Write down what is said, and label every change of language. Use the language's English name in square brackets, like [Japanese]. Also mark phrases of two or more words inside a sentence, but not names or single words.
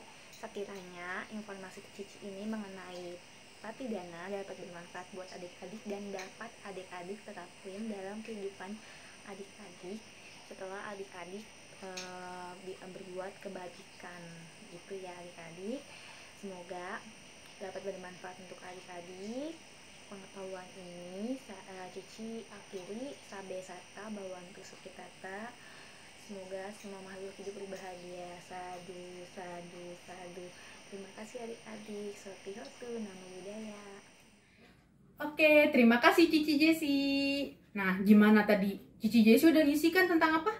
[Indonesian] Sekiranya informasi kecil ini mengenai Patidana dapat bermanfaat buat adik-adik dan dapat adik-adik terapin dalam kehidupan adik-adik setelah adik-adik berbuat kebajikan gitu ya adik-adik. Semoga dapat bermanfaat untuk adik-adik. Pengetahuan ini Cici akhiri. [Pali] Sabe sata bawantu sukitata. [Indonesian] Semoga semua makhluk hidup berbahagia. [Pali] Sadu, sadu, sadu. [Indonesian] Terima kasih adik-adik. [Pali] Soti Hotu, Namo Buddhaya. [Indonesian] Oke, terima kasih Cici Jesi. Nah, gimana tadi? Cici Jesi udah ngisikan tentang apa?